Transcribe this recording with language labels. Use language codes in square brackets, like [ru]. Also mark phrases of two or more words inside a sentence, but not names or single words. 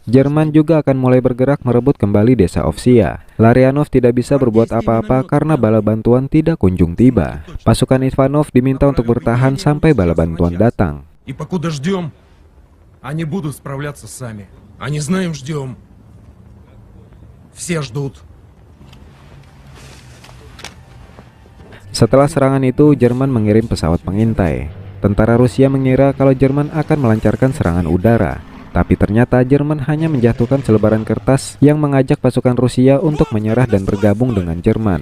[id] Jerman juga akan mulai bergerak merebut kembali desa Ovsia. Larionov tidak bisa berbuat apa-apa karena bala bantuan tidak kunjung tiba. Pasukan Ivanov diminta untuk bertahan sampai bala bantuan datang. [ru] И покуда ждем, они будут справляться сами. А не знаем, ждем. Все ждут. [id] Setelah serangan itu, Jerman mengirim pesawat pengintai. Tentara Rusia mengira kalau Jerman akan melancarkan serangan udara. Tapi ternyata Jerman hanya menjatuhkan selebaran kertas yang mengajak pasukan Rusia untuk menyerah dan bergabung dengan Jerman.